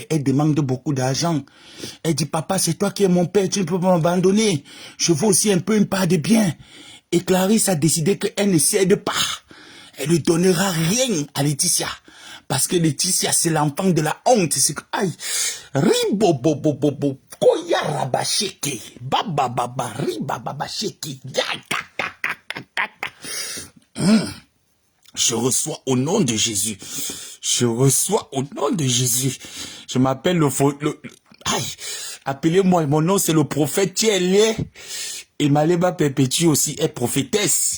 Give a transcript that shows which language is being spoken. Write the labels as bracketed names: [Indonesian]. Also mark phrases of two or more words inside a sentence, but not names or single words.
[French] Elle demande beaucoup d'argent. Elle dit, papa, c'est toi qui es mon père, tu ne peux pas m'abandonner. Je veux aussi un peu une part de bien. Et Clarisse a décidé qu'elle ne cède pas. Elle ne donnera rien à Laetitia. Parce que Laetitia, c'est l'enfant de la honte. C'est que, aïe, ribobobobobo, koya rabasheke, babababa, ribababasheke, Je reçois au nom de Jésus. Je m'appelle aïe, appelez-moi, mon nom c'est le prophète Thielé. Et Maléba Perpétue aussi est prophétesse.